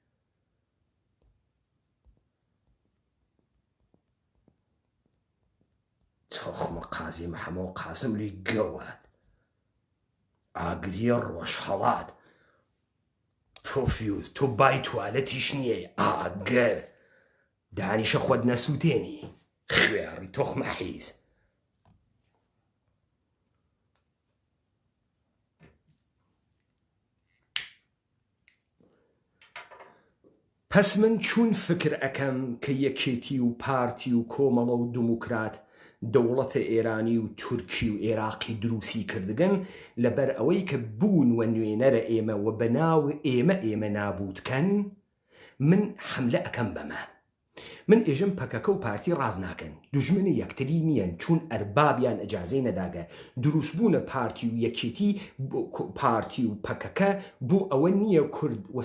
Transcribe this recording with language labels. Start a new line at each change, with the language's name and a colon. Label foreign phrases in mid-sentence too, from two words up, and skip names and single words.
Central Kurdish: تۆخمە قازی محەمە و قاسملووی گەواد ئاگریە ڕۆژ هەڵات پۆفیوز تۆ بای توالەتیش نییە ئاگەر دانیشە خۆت نەسووتێنی خوێڕی تۆخمە حیز پس من چون فکر ئەەکەم کە یەکێتی و پارتی و کۆمەڵە و دموکرات دەوڵەتە ئێرانی و تورکی و عێراقی دروستی کردگەن لەبەر ئەوەی کە بوون وە نوێنەرە ئێمە و بەناو ئێمە نابوتکەن من حملە ئەەکەم بەمە من ئێژم پەکەکە و پارتی ڕاز ناکەن دوژمنی یەکتری نیەن چون ئەربابیان ئەجازەی نەداگە دروستبوونە پارتی و یەکێتی پارتی و پەکەکە بۆ ئەوە نییە کورد و